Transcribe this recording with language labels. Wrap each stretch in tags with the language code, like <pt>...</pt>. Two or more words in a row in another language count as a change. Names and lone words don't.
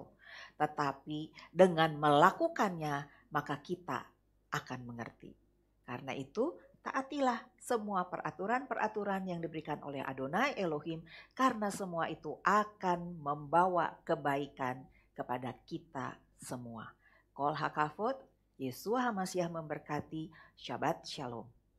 <id>Tetapi dengan melakukannya maka kita akan mengerti. Karena itu taatilah semua peraturan-peraturan yang diberikan oleh Adonai Elohim, karena semua itu akan membawa kebaikan kepada kita semua.</id> <he>כל הכבוד,</he> <id>Yeshua HaMashiach memberkati.</id> <he>שבת שלום.</he>